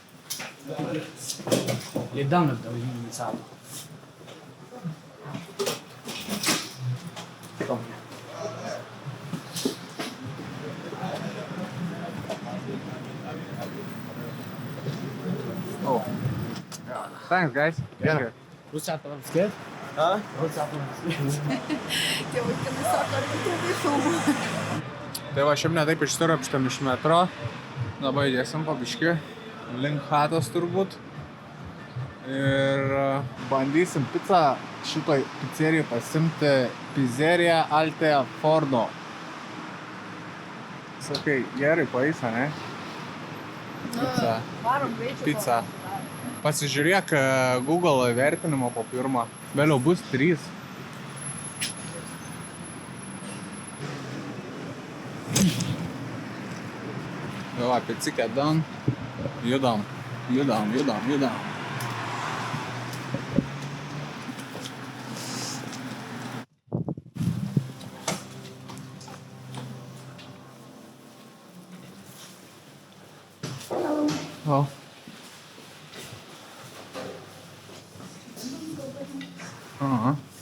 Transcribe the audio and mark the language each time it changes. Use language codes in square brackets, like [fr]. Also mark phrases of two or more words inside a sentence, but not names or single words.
[ar] قدام نبدأ نساعده. Oh. [en] Yeah. Thanks, guys. Thank you. [tr] Rusya atlamak ister? Ha? Rusya atlamak ister. [lt] Tie vaikinai sako, ar tėvai filmuoja. Tai va, šiaip netaip išsiropštam iš metro. Dabar judėsim po biškį. Link chatos turbūt. Ir bandysim pizzą šitoj pizzerijai pasimti. Pizzeria Alte Forno. Sakai, gerai paisa, ne? Pizza. Varom greičiau. Pizza. Pasižiūrėk Google vertinimo po pirmą. Vėliau bus 3. Jo, picikė done. Judam. Oh. Uh-huh.